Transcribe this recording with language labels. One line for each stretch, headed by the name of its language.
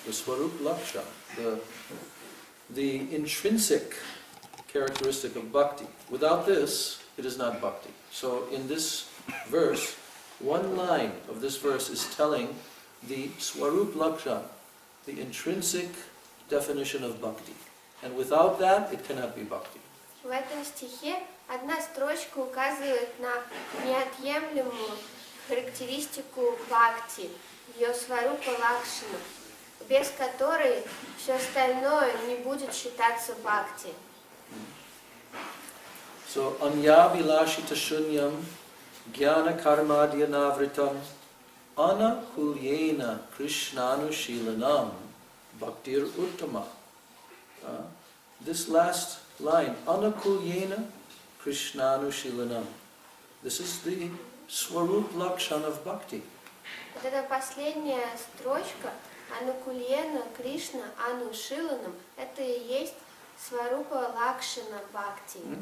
English: The Swarup Lakshan, the intrinsic characteristic of bhakti. Without this, it is not bhakti. So in this verse, one line of this verse is telling the Swarup Lakshan, the intrinsic definition of bhakti. And without that, it cannot be bhakti.
Russian: В этом стихе одна строчка указывает на неотъемлемую характеристику бхакти, ее сварупа лакшана, без которой все остальное не будет считаться бхакти.
English: So,
Sanskrit: anyabhilashita shunyam jnana karmadhyanavritam anakulyena krishnanushilanam bhaktir uttama.
English: This last line,
Sanskrit: anakulyena krishnanushilanam.
English: This is the Swarup Lakshan of bhakti.
Russian: Вот эта последняя строчка
Sanskrit: Анукульена Кришна Анушиланам,
Russian: это и есть Сварупа Лакшана Бхакти.